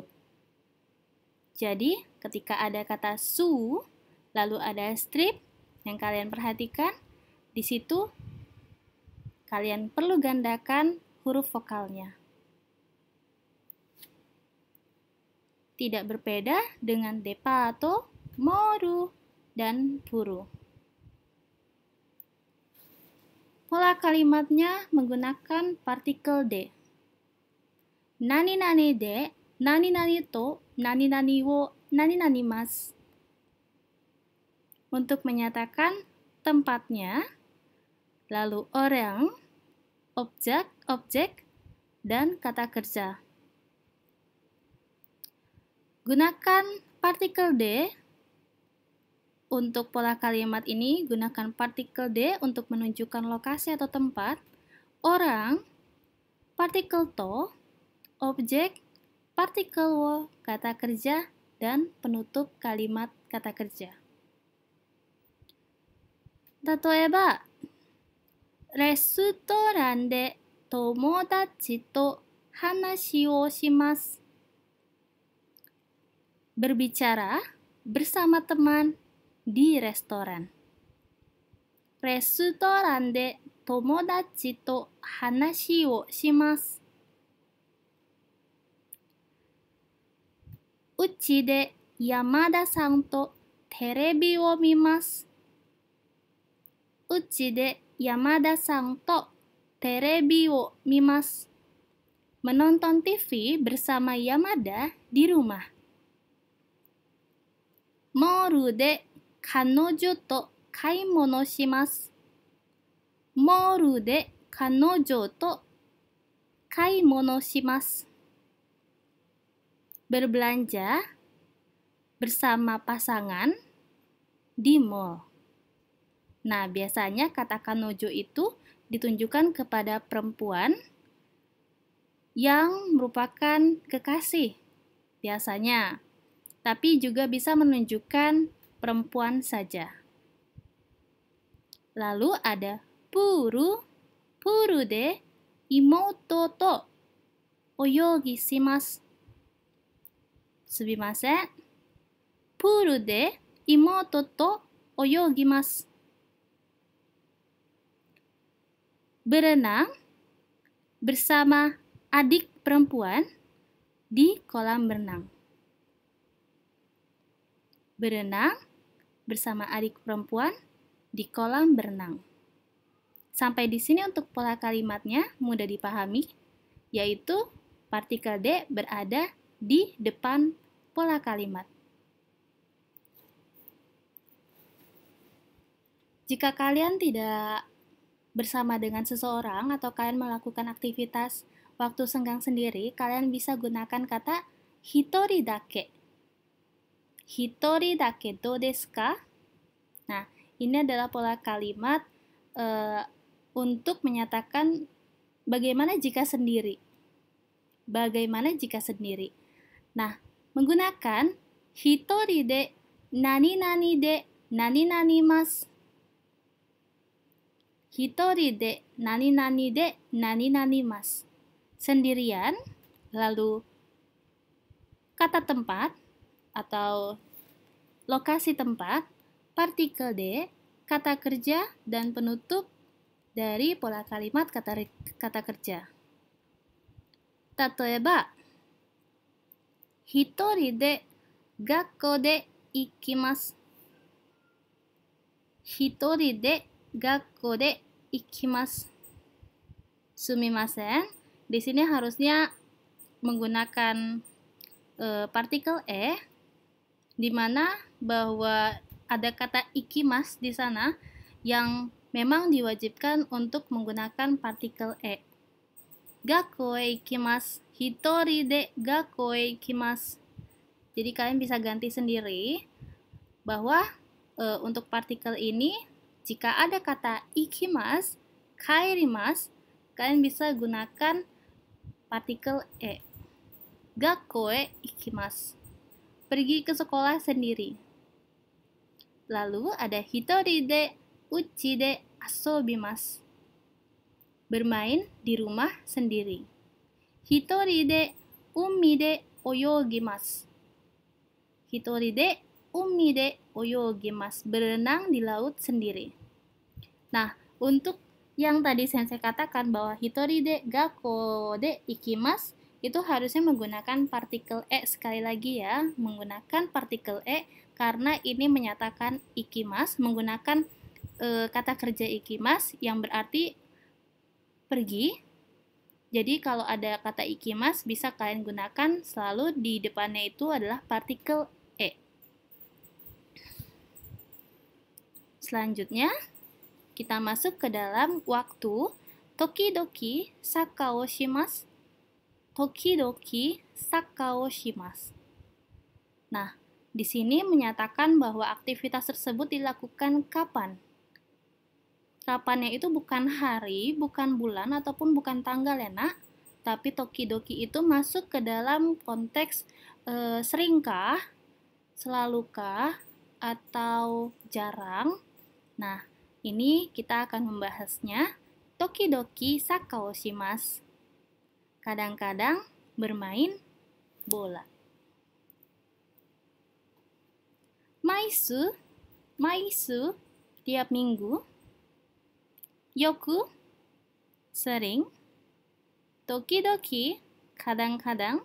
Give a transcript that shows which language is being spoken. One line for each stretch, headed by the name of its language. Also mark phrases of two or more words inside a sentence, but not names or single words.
Indonesian: Jadi, ketika ada kata su, lalu ada strip yang kalian perhatikan, di situ kalian perlu gandakan huruf vokalnya. Tidak berbeda dengan depato, moru, dan puru. Pola kalimatnya menggunakan partikel de.
Japanese: なになにで、なになにと、なになにを、なになにます.
Indonesian: Untuk menyatakan tempatnya, lalu orang, objek, dan kata kerja. Gunakan partikel de untuk pola kalimat ini. Gunakan partikel de untuk menunjukkan lokasi atau tempat. Orang, partikel to, objek, partikel wo, kata kerja, dan penutup kalimat kata kerja.
Japanese: 例えば、レストランで友達と話をします.
Indonesian: Berbicara bersama teman di restoran.
Japanese: レストランで友達と話をします. 家で山田さんとテレビを見ます. 家で山田さんとテレビを見ます.
Indonesian: Menonton TV bersama Yamada di rumah.
Japanese: モールで彼女と買い物します. モールで彼女と買い物します.
Indonesian: Berbelanja bersama pasangan di mall. Nah, biasanya kata kanojo itu ditunjukkan kepada perempuan yang merupakan kekasih, biasanya. Tapi juga bisa menunjukkan perempuan saja. Lalu ada
Japanese: プール、プールで妹と泳ぎします. すみません. プールで妹と泳ぎます.
Indonesian: Berenang bersama adik perempuan di kolam renang. Berenang bersama adik perempuan di kolam berenang. Sampai di sini untuk pola kalimatnya mudah dipahami, yaitu partikel de berada di depan pola kalimat. Jika kalian tidak bersama dengan seseorang atau kalian melakukan aktivitas waktu senggang sendiri, kalian bisa gunakan kata
Japanese: 一人だけ. 一人だけどうですか?
Indonesian: Nah, ini adalah pola kalimat untuk menyatakan bagaimana jika sendiri. Bagaimana jika sendiri. Nah, menggunakan
Japanese: 一人でなになにでなになにます. 一人でなになにでなになにます.
Indonesian: Sendirian, lalu kata tempat atau lokasi tempat, partikel de, kata kerja, dan penutup dari pola kalimat kata kerja.
Japanese: 例えば、一人で学校で行きます. 一人で学校で行きます. すみません,
Indonesian: di sini harusnya menggunakan partikel di mana bahwa ada kata ikimas di sana yang memang diwajibkan untuk menggunakan partikel
Japanese: 学校へ行きます、一人で学校へ行きます.
Indonesian: Jadi kalian bisa ganti sendiri bahwa untuk partikel ini jika ada kata
Japanese: 行きます、帰ります,
Indonesian: kalian bisa gunakan partikel
Japanese: 学校へ行きます.
Indonesian: Pergi ke sekolah sendiri. Lalu ada
Japanese: 一人で家で遊びます.
Indonesian: Bermain di rumah sendiri.
Japanese: 一人で海で泳ぎます. 一人で海で泳ぎます.
Indonesian: Berenang di laut sendiri. Nah, untuk yang tadi sensei katakan bahwa
Japanese: 一人で学校で行きます
Indonesian: itu harusnya menggunakan partikel sekali lagi ya, menggunakan partikel karena ini menyatakan ikimasu menggunakan kata kerja ikimasu yang berarti pergi. Jadi kalau ada kata ikimasu bisa kalian gunakan selalu di depannya itu adalah partikel Selanjutnya kita masuk ke dalam waktu
Japanese: 時々サッカーをします. 時々サッカーをします.
Indonesian: Nah, di sini menyatakan bahwa aktivitas tersebut dilakukan kapan. Kapannya itu bukan hari, bukan bulan, ataupun bukan tanggal ya nak. Tapi tokidoki itu masuk ke dalam konteks seringkah, selalukah, atau jarang. Nah, ini kita akan membahasnya.
Japanese: 時々サッカーをします.
Indonesian: Kadang-kadang bermain bola. Maisu, tiap minggu. Yoku, sering. Tokidoki, kadang-kadang.